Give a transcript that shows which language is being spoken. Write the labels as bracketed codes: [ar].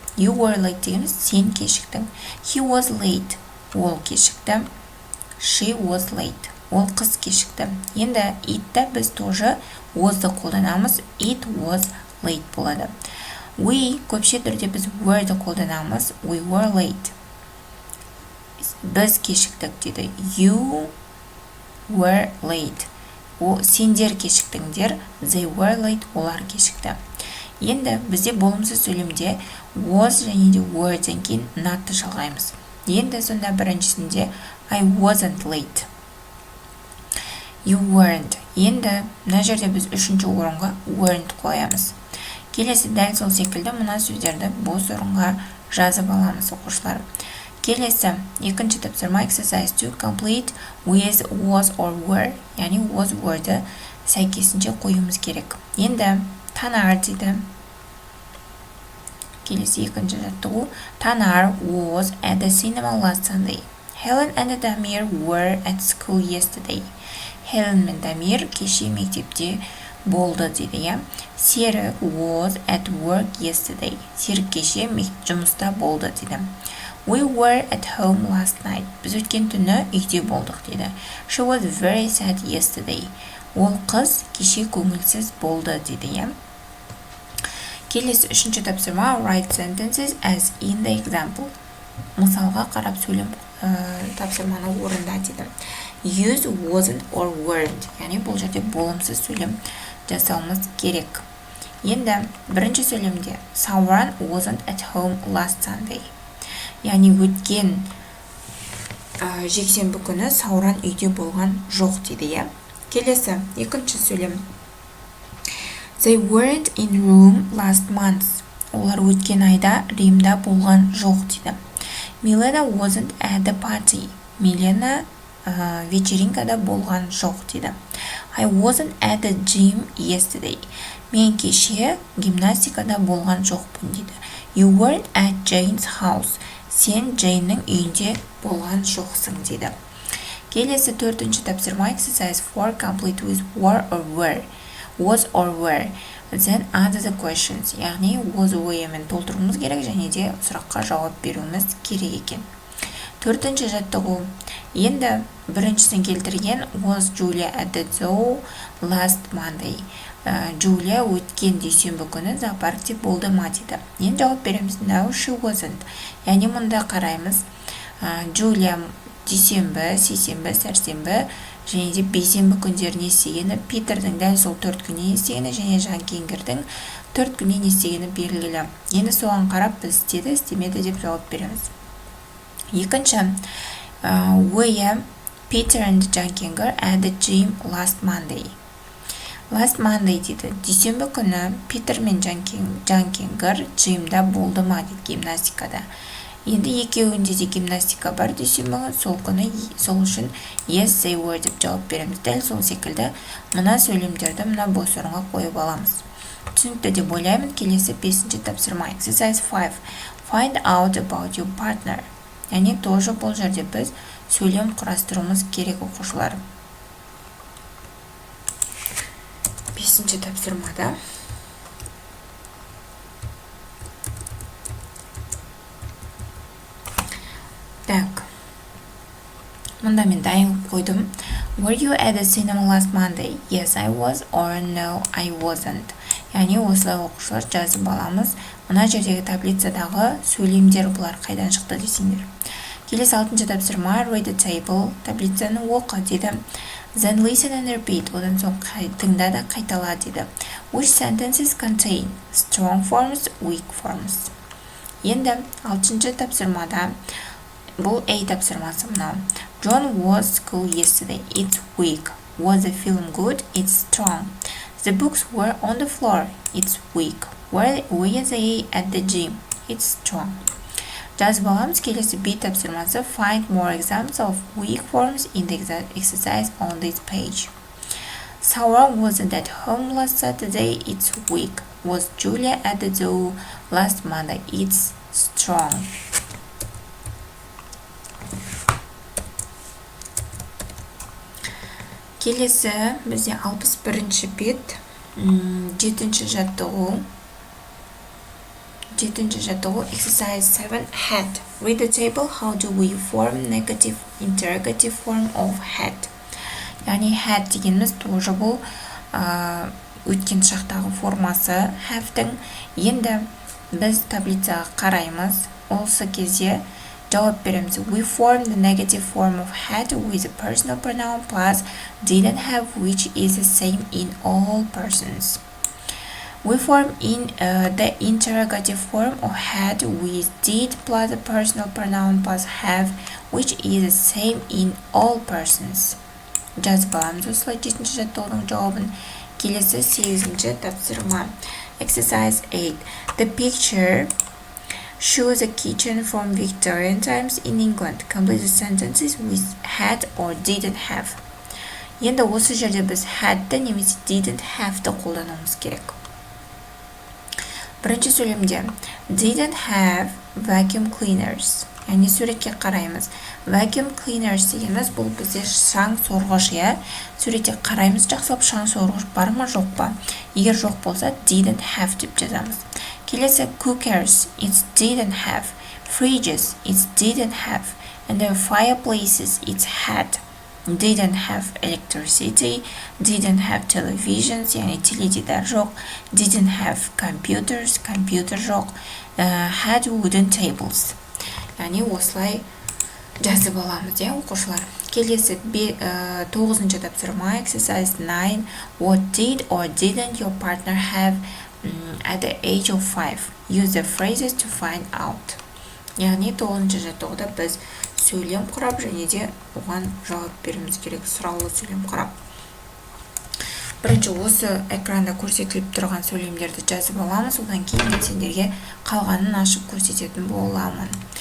[en] You were late [kk] дегеніміз сен кешіктің. [en] He was late. [kk] Ол кешікті. [en] She was late. [kk] Ол қыз кешікті. Енді it'ті біз тоже was'ды қолданамыз. [en] It was late болады. [kk] We көпше түрде біз were'ді қолданамыз. [en] We were late. [kk] Біз кешіктік дейді. [en] You were late. [kk] Сендер кешіктіңдер. [en] They were late. [kk] Олар кешікті. Енді бізде болымсыз сөйлемде was және де were'ден кейін not'ты жалғаймыз. Енді сонда біріншісінде [en] I wasn't late. You weren't. [kk] Енді мына жерде біз үшінші орынға weren't қоямыз. Келесі дәл сол секілді мына сөздерді бос орынға жазып аламыз оқушылар. Келесі екінші тапсырма exercise 2 [en] complete with was or were. [kk] Яғни was were'ді сәйкесінше қоюымыз керек. Енді Танар дейді. Келесі екінші жаттығу. [en] Танар was at the cinema last Sunday. Helen and Damir were at school yesterday. [kk] Helen мен Дамир кеше мектепте болды дейді. [en] Серік was at work yesterday. [kk] Серік кеше жұмыста болды дейді. [en] We were at home last night. [kk] Біз өткен түні үйде болдық дейді. [en] She was very sad yesterday. [kk] Ол қыз кеше көңілсіз болды дейді. Келесі үшінші тапсырма [en] write sentences as in the example. [kk] Мысалға қарап сөйлем тапсырманы орында дейді. [en] Use wasn't or weren't. [kk] Яғни бұл жерде болымсыз сөйлем жасауымыз керек. Енді бірінші сөйлемде [en] Samruk wasn't at home last Sunday. [kk] Яғни өткен жексенбі күні Сауран үйде болған жоқ дейді. Келесі екінші сөйлем [en] They weren't in room last month. [kk] Олар өткен айда Римда болған жоқ дейді. [en] Milena wasn't at the party. [kk] Milena вечеринкада болған жоқ дейді. [en] I wasn't at the gym yesterday. [kk] Мен кеше гимнастикада болған жоқпын дейді. [en] You weren't at Jane's house. [kk] Сен Джейннің үйінде болған жоқсың дейді. Келесі төртінші тапсырма [en] exercise 4 complete with were or were. Was or were. Then answer the questions. [kk] Яғни [en] was or were [kk] мен толтыруымыз керек және де сұраққа жауап беруіміз керек екен. Төртінші жаттығу. Енді біріншісін келтірген [en] was Julia at the zoo last Monday. [kk] Julia өткен дүйсенбі күні зоопаркте болды ма дейді. Енді жауап береміз. [en] No, she wasn't. [kk] Яғни мұнда қараймыз. Julia дүйсенбі, сейсенбі, сәрсенбі және де бейсенбі күндері не істегені, Питердің дәл сол 4 күнде не істегені және Жан Кенгердің 4 күнде не істегені белгілі. Енді соған қарап біз істеді, істемеді деп жауап береміз. [en] Екінші, were Peter and John Kenger at the gym last Monday. Last Monday дейді. [kk] Дүйсенбі күні Питер мен John Kenger джимда болды ма дейді, гимнастикада. Енді екеуінде де гимнастика бар дүйсенбі, сол күні сол үшін [en] yes they were [kk] деп жауап береміз. Дәл сол секілді мына сөйлемдерді мына бос орынға қойып аламыз. Түсінікті деп ойлаймын. Келесі 5-ші тапсырма [en] exercise 5 find out about your partner. [kk] Яғни тоже бұл жерде біз сөйлем құрастыруымыз керек оқушылар. 5-ші тапсырмада Так. Мұнда мен дайын қойдым. [en] Were you at the cinema last Monday? Yes, I was, or no, I wasn't. [kk] Яғни осылай оқушылар жазып аламыз. Мына жердегі таблицадағы сөйлемдер бұлар қайдан шықты десеңдер. Келесі 6-шы тапсырма, [en] read the table, [kk] таблицаны оқы деді. [en] Then listen and repeat, [kk] одан соң тыңда да қайтала деді. [en] Which sentences contain strong forms, weak forms? [kk] Енді 6-шы тапсырмада бұл A тапсырмасы мынау. [en] John was school yesterday. It's weak. Was the film good? It's strong. The books were on the floor. It's weak. Were they at the gym? It's strong. [kk] Жазып аламыз. [en] Келесі B тапсырмасы. Find more examples of weak forms in the exercise on this page. Sarah wasn't at home last Saturday. It's weak. Was Julia at the zoo last Monday? It's strong. [kk] Келесі бізде 61-ші бет, 7-ші жаттығу, exercise 7, had. [en] Read the table. How do we form negative interrogative form of had? [kk] Яғни had дегеніміз тоже бұл өткен шақтағы формасы have-тің. Енді біз таблицаға қараймыз. Осы кезде жауап береміз. [en] We form the negative form of had with the personal pronoun plus didn't have, which is the same in all persons. We form in the interrogative form of had with did plus the personal pronoun plus have, which is the same in all persons. [kk] Жазып аламыз осылай 7-ші жаттығудың жауабын. Келесі 8-ші тапсырма. Exercise 8. [en] The picture shows a kitchen from Victorian times in England. Complete the sentences with had or didn't have. [kk] Енді осы жерде біз had'ті немесе didn't have'ті қолдануымыз керек. Бірінші сөйлемде [en] didn't have vacuum cleaners. [kk] Яғни суретке қараймыз. Vacuum cleaners дегеніміз бұл бізде шаң сорғыш, иә. Суретке қараймыз, жақсылап шаң сорғыш бар ма жоқ па? Егер жоқ болса didn't have деп жазамыз. [en] Келесі cookers, it didn't have. Fridges, it didn't have. And then fireplaces, it had. Didn't have electricity, didn't have televisions, [kk] яғни теледидар жоқ. [en] Didn't have computers, [kk] компьютер жоқ. [en] Had wooden tables. [kk] Яғни осылай жазып аламыз, иә, оқушылар. Келесі 9-ші тапсырма, exercise 9. [en] What did or didn't your partner have at the age of 5? Use the phrases to find out. [kk] Яғни 9-ші жаттығуда біз сөйлем құрап және де оған жауап беруіміз керек, сұраулы сөйлем құрап. Бірінші осы экранда көрсетіліп тұрған сөйлемдерді жазып аламыз, одан кейін сендерге қалғанын ашып көрсететін боламын.